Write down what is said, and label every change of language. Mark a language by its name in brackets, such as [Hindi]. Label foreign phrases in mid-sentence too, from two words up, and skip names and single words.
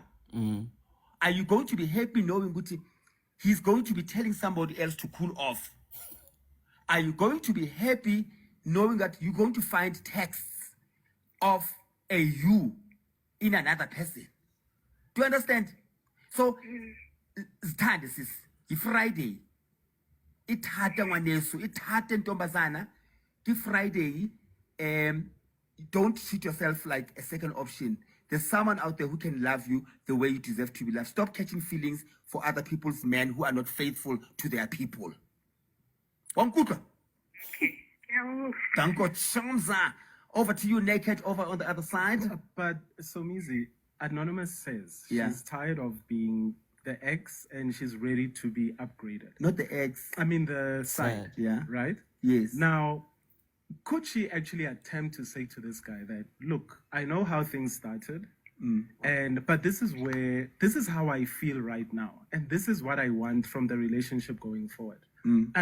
[English] Are you going to be happy knowing Guti, he's going to be telling somebody else to cool off? Are you going to be happy knowing that you're going to find texts of a you in another person? Do you understand? So, this is Friday. [Zulu] Ithatha ngwaneso, ithatha ntombazana. [English] Friday, don't treat yourself like a second option. There's someone out there who can love you the way you deserve to be loved. Stop catching feelings for other people's men who are not faithful to their people. Wankuka. Danko Chamza. Over to you, Naked, over on the other side. But Somizi, Anonymous says Yeah. she's tired of being the ex and she's ready to be upgraded. Not the ex. I mean the side, Side. Yeah. right? Yes. Now, could she actually attempt to say to this guy that, look, I know how things started, but this is how I feel right now, and this is what I want from the relationship going forward.